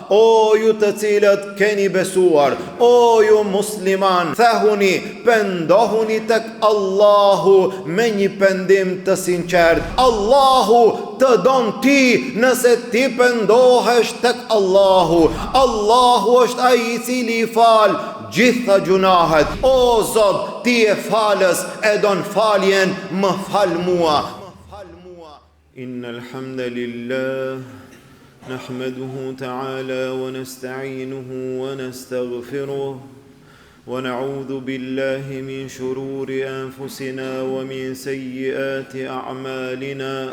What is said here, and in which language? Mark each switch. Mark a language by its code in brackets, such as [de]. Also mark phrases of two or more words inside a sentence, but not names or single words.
[sq] o ju të cilët keni besuar, o ju musliman, thehuni, pendohuni tek Allahu me një pendim të sinqert. Allahu të don ti nëse ti pendohesh tek Allahu. Allahu është ai i cili fal gjitha gjunahet. O Zot, ti e falës, e don faljen, më fal mua. [ar] إن الحمد لله نحمده تعالى ونستعينه ونستغفره ونعوذ بالله من شرور أنفسنا ومن سيئات أعمالنا.